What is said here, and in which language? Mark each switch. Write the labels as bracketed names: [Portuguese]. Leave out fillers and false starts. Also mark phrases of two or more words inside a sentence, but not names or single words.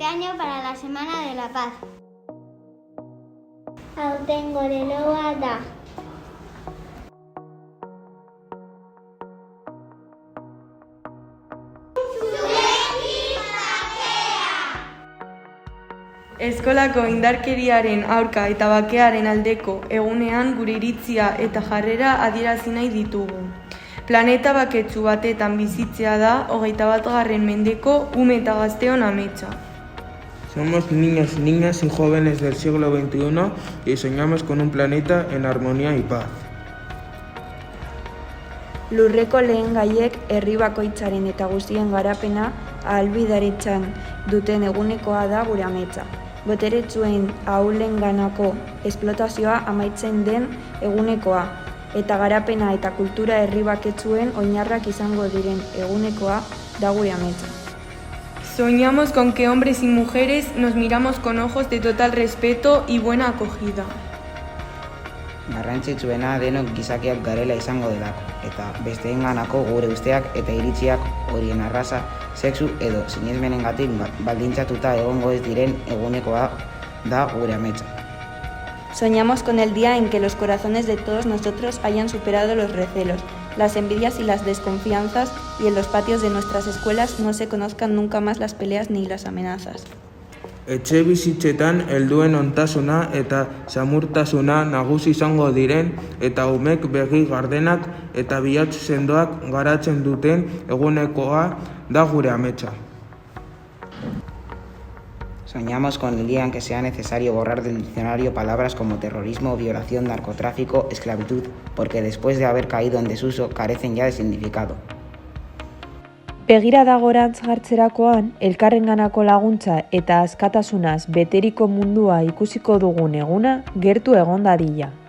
[Spanish] calendario para la Semana de la Paz. [Basque] Aurtengo leloa da. Eskolako indarkeriaren aurka eta bakearen aldeko egunean gure iritzia eta jarrera adierazi nahi ditugu. Planeta baketsu batetan bizitzea da 21. mendeko ume eta gazteon ametsa. [Spanish] Somos niños y niñas y jóvenes del siglo XXI y soñamos con un planeta en armonía y paz. [Basque] Lurreko lehen gaiek herri bakoitzaren eta guztien garapena ahalbideratzen duten egunekoa da gure ametsa. Boteretsuen ahulenganako esplotazioa amaitzen den egunekoa, eta garapena eta kultura herri baketsuen oinarrak izango diren egunekoa da gure ametsa. [Spanish] Soñamos con que hombres y mujeres nos miramos con ojos de total respeto y buena acogida. [Basque] Garrantzitsuena denok gizakiak garela izango delako, eta besteenganako gure usteak eta iritziak horien arraza, sexu edo sinesmenengatik baldintzatuta egongo ez diren egunekoa da gure ametsa. [Spanish] Soñamos con el día en que los corazones de todos nosotros hayan superado los recelos, las envidias y las desconfianzas y en los patios de nuestras escuelas no se conozcan nunca más las peleas ni las amenazas. [Basque] Etxe bizitzetan helduen ontasuna eta samurtasuna nagusi izango diren eta umek begi gardenak eta bihotz sendoak garatzen duten egunekoa da gure ametsa. [Spanish] Soñamos con el día en que sea necesario borrar del diccionario palabras como terrorismo, violación, narcotráfico, esclavitud, porque después de haber caído en desuso carecen ya de significado. [Basque] Begirada gorantz jartzerakoan, elkarrenganako laguntza eta askatasunaz beteriko mundua ikusiko dugun eguna gertu egon dadila.